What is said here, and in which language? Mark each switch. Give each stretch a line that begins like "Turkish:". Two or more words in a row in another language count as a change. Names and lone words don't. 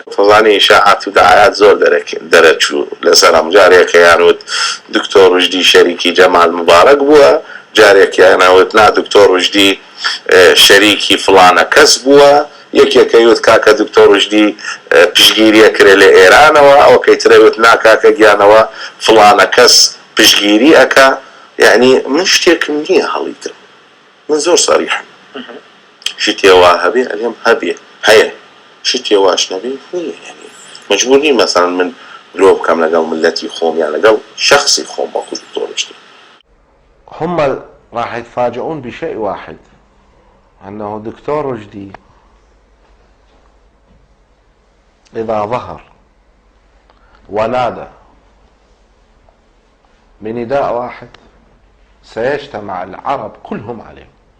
Central Kurdish: تۆزانی ئیشاعات و دەعایات زۆر دەرەچوو لەسەر ئەم جارێکەیان وت دکتۆر ڕژدی شەریکی جەمال مبارەک بووە، جارێکیانەوت نا دکتۆر ڕژدی شەریکی فلانە کەس بووە، یەکێکەوت کاکە دکتۆر ڕژدی پشگیریە کرێ لە ئێرانەوە، ئەوە کەیترەوت نا کاکە گیانەوە فلانە کەس پشگیری ئەکا. یعنی من شتێکم نییە هەڵیتر، من زۆر سەریحم. شتێوا هەبێ ئەلێم هەبێ هەیە، شتێواش نەبێ نییە. یعنی مەجبور نیم مەسەڵەن من درۆ بکەم لەگەڵ ملەتی خۆم یان لەگەڵ شخصی خۆم وەکو دکتۆر ڕژدی.
Arabic: هم راح يتفاجئون بشيء واحد، أنه دكتور رشدي إذا ظهر ونادى بنداء واحد سيجتمع العرب كلهم عليه.